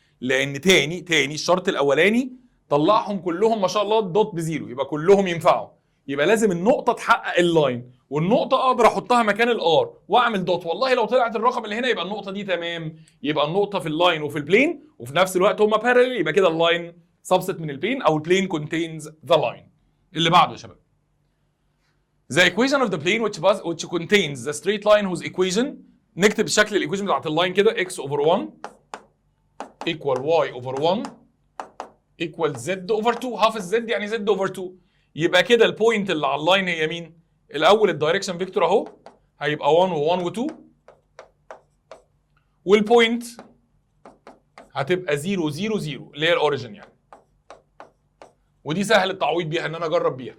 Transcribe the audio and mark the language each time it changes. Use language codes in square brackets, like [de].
[ar] لان تاني الشرط الاولاني طلعهم كلهم ما شاء الله الدوت بزيرو، يبقى كلهم ينفعوا، يبقى لازم النقطه تحقق اللاين، والنقطه اقدر احطها مكان الار واعمل دوت، والله لو طلعت الرقم اللي هنا يبقى النقطه دي تمام، يبقى النقطه في اللاين وفي البلين وفي نفس الوقت هما باراليل، يبقى كده اللاين سبست من البلين او البلين كونتينز ذا لاين. اللي بعده يا شباب، [en] The equation of the plane which contains the straight line whose equation، [ar] نكتب شكل الايكويشن بتاعت اللاين كده، [en] x over 1 equal y over 1 equal z over 2، half [ar] الزد يعني [en] z over 2. [ar] يبقى كده البوينت اللي على اللاين هي مين؟ الاول الدايركشن فيكتور اهو هيبقى 1 و1 و2، والبوينت هتبقى 0 0 0 اللي هي الاوريجن يعني، ودي سهل التعويض بيها ان انا اجرب بيها.